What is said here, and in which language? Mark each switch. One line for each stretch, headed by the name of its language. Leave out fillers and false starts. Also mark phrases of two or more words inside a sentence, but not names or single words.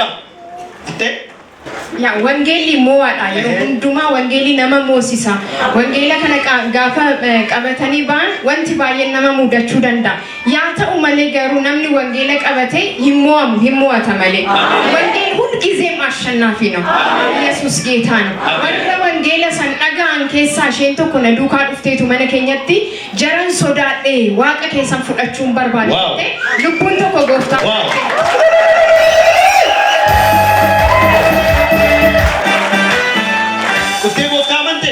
Oromo: Ittee? Yaa wangeelli mo'aadha. Yeroo hundumaa wangeelli nama moosisa. Wangeela kana gaafa qabatanii ba'an wanti baay'een nama mudachuu danda'a. Yaa ta'u malee garuu namni wangeela qabate hin mo'ata malee. Wangeelli
Amharic: ሁልጊዜም አሸናፊ ነው። ኢየሱስ ጌታ ነው።
Oromo: warra wangeela san dhaga'an keessaa isheen tokko na duukaa dhufteetu mana keenyatti jaran sodaadhee waaqa keessan fudhachuun barbaadate lubbuun tokko gooftaa. Kuftee gooftaa amante?